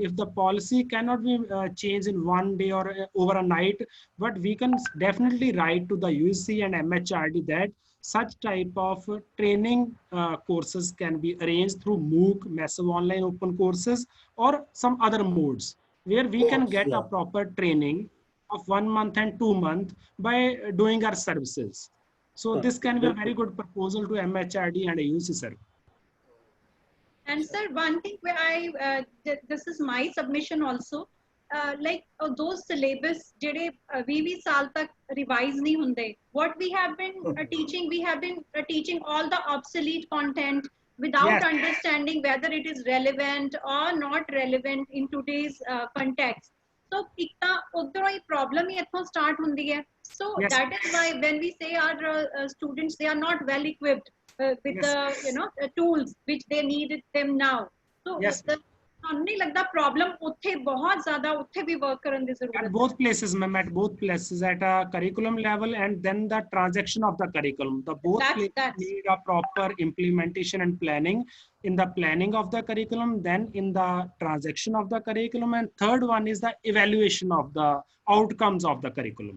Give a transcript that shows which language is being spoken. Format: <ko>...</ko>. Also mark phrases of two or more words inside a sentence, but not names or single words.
<en>If the policy cannot be changed in 1 day or over a night, but we can definitely write to the UC and MHRD that such type of training courses can be arranged through MOOC, massive online open courses, or some other modes where we can get a proper training of 1 month and 2 months by doing our services. So this can be a very good proposal to MHRD and AUC, sir. And sir, one thing where this is my submission also, like those syllabus</en> <pa>ਜਿਹੜੇ 20 ਸਾਲ ਤਕ ਰਿਵਾਈਜ਼ ਨਹੀਂ ਹੁੰਦੇ,</pa> <en>what we have been teaching, we have been teaching all the obsolete content without understanding whether it is relevant or not relevant in today's context.</en> <pa>So ਇੱਕ ਤਾਂ ਉਧਰੋਂ ਹੀ ਪ੍ਰੋਬਲਮ ਹੀ ਇੱਥੋਂ ਸਟਾਰਟ ਹੁੰਦੀ ਹੈ.</pa> <en>So that is why when we say our students, they are not well equipped with the tools which they needed them now.</en> <pa>So ਸਾਨੂੰ ਨਹੀਂ ਲੱਗਦਾ ਪ੍ਰੋਬਲਮ ਉੱਥੇ ਬਹੁਤ ਜ਼ਿਆਦਾ, ਉੱਥੇ ਵੀ ਵਰਕ ਕਰਨ ਦੀ ਜ਼ਰੂਰਤ ਹੈ।</pa> <en>At both places, ma'am, at both places, at a curriculum level and then the transaction of the curriculum. The both places need a proper implementation and planning. In the planning of the curriculum, then in the transaction of the curriculum, and third one is the evaluation of the outcomes of the curriculum.</en>